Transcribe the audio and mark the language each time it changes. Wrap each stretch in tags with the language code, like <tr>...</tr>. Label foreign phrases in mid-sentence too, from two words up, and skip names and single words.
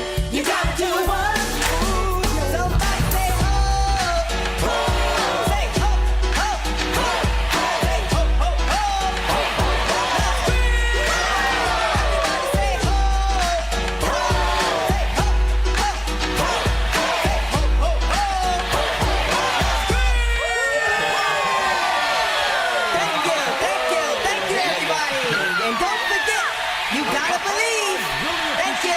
<en>You gotta do one. Ooh, somebody say ho, ho. Say ho, ho, ho. Say ho, ho, ho. Everybody say ho, ho. Say ho, ho, ho. Say ho, ho, ho. Thank you, everybody. And don't forget, you gotta believe.</en>